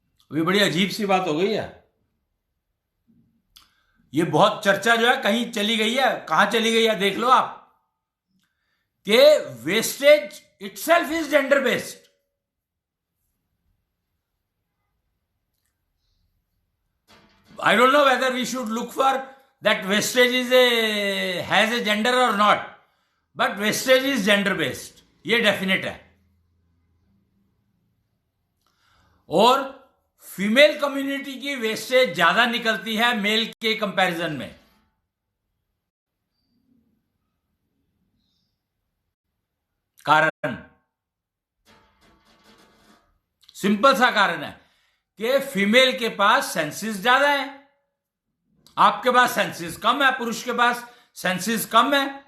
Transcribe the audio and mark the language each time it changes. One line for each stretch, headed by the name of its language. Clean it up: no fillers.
Hindi: अभी बड़ी अजीब सी बात हो गई है, ये बहुत चर्चा जो है कहीं चली गई है, कहां चली गई है देख लो आप, कि
English: Wastage itself is gender based. I don't know whether we should look for that wastage has a gender or not, but wastage is gender based,
Hindi: ये डेफिनेट है। और फीमेल कम्युनिटी की वेस्टेज ज्यादा निकलती है मेल के कंपैरिजन में। कारण सिंपल सा कारण है कि फीमेल के पास सेंसेस ज्यादा है, आपके पास सेंसेस कम है, पुरुष के पास सेंसेस कम है।